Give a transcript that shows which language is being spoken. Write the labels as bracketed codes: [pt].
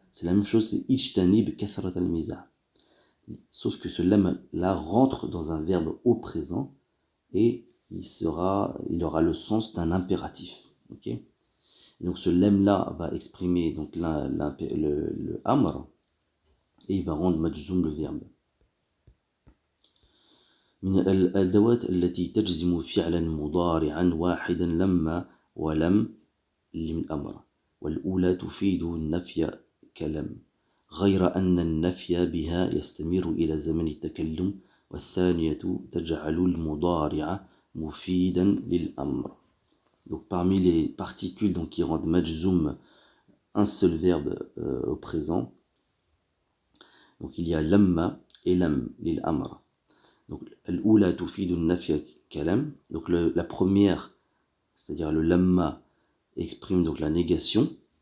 [fr] C'est la même chose, c'est [ar] ijtanib kathrat al-mizah. [fr] Sauf que ce lem-là rentre dans un verbe au présent et il aura le sens d'un impératif. Ok. Et donc ce lem-là va exprimer donc le amr et il va rendre majzoum le verbe. [ar] من الأدوات التي تجزم فعلا مضارعا واحدا لما ولم للأمر. والأولى تفيد النفي كلم غير أن النفي بها يستمر إلى زمن التكلم. والثانية تجعل المضارع مفيدا للأمر. [fr] Donc parmi les particules donc, qui rendent majzoum un seul verbe au présent, donc il y a lamma et lam, lil amr. Donc [ar] al-oula tufidu an-nafya kalam. [fr] Donc la première, c'est-à-dire le lamma, exprime donc la négation.